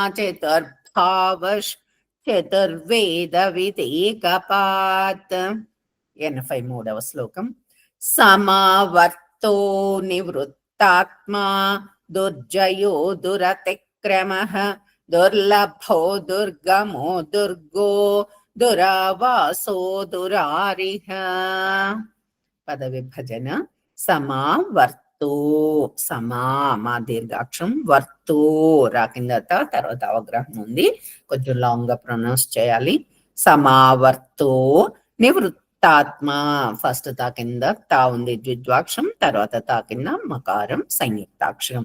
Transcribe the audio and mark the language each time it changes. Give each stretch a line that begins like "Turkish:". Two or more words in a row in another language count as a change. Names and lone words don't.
Sanskrit: चतुर्भावश्चतुर्वेदविदेकपात् 83వ శ్లోకం समावर्तो निवृत्तात्मा दुर्जयो दुरतिक्रमः दुर्लभो दुर्गमो दुर्गो दुरावासो दुरारिः
Telugu: పదవిభజన సమావర్తో సమా మా దీర్ఘాక్షరం వర్తో రాకింద తర్వాత అవగ్రహం ఉంది, కొంచెం లాంగ్ గా ప్రొనౌన్స్ చేయాలి. సమావర్తో నివృత్తాత్మ ఫస్ట్ తా కింద తా ఉంది ద్విద్వాక్షరం, తర్వాత తా కింద మకారం సంయుక్తాక్షరం.